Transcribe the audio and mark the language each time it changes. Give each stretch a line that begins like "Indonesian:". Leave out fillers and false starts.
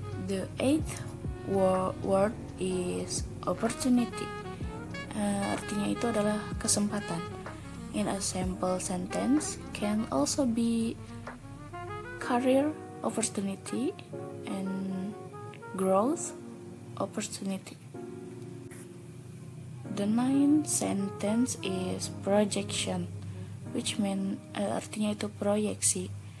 English: The eighth word is opportunity.
Indonesian: Artinya itu adalah kesempatan.
English: In a sample sentence can also be career opportunity and growth opportunity. The ninth sentence is projection, which mean
Indonesian: artinya itu proyeksi.